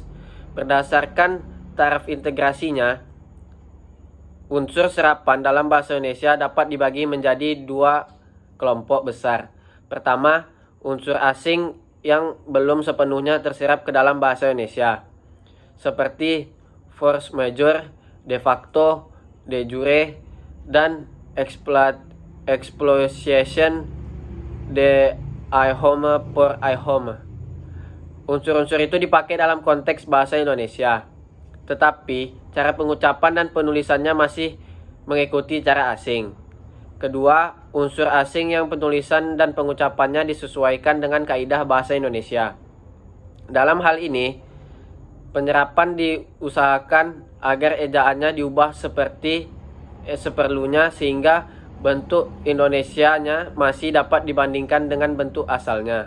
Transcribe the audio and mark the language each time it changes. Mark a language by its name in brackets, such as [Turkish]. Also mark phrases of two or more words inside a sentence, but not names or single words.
[Indonesian] Berdasarkan taraf integrasinya, unsur serapan dalam bahasa Indonesia dapat dibagi menjadi 2 kelompok besar. Pertama, unsur asing yang belum sepenuhnya terserap ke dalam bahasa Indonesia, seperti [French] force majeure, [Latin] de facto, de jure, [Indonesian] dan [French] exploitation de idiome pour idiome. [Indonesian] unsur-unsur itu dipakai dalam konteks bahasa Indonesia, tetapi cara pengucapan dan penulisannya masih mengikuti cara asing. Kedua, unsur asing yang penulisan dan pengucapannya disesuaikan dengan kaidah bahasa Indonesia. Dalam hal ini, penyerapan diusahakan agar ejaannya diubah seperlunya sehingga bentuk Indonesianya masih dapat dibandingkan dengan bentuk asalnya.